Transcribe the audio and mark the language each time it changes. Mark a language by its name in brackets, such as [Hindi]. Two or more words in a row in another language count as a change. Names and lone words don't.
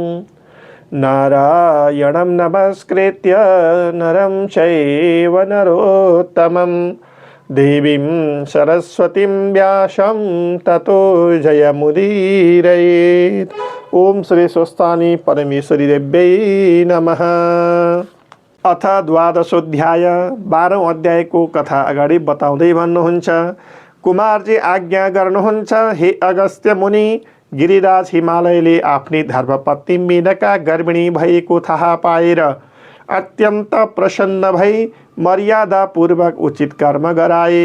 [Sanskrit] नारायणं नमस्कृत्य नरं चैव नरोत्तमं देवीं सरस्वतीं व्यासं ततो जयमुदीरयेत्। ओम श्री स्वस्थानी परमेश्वरी देव्यै नमः। अथ द्वादशोऽध्याय [Nepali] 12औं अध्यायको कथा अगाडि बताउँदै भन्नुहुन्छ। कुमारजी आज्ञा गर्नुहुन्छ, हे अगस्त्य मुनि, गिरिराज हिमालयले आफ्नी धर्मपत्नी मेनका गर्भिणी भएको थाहा पाएर अत्यन्त प्रसन्न भई मर्यादापूर्वक उचित कर्म गराए।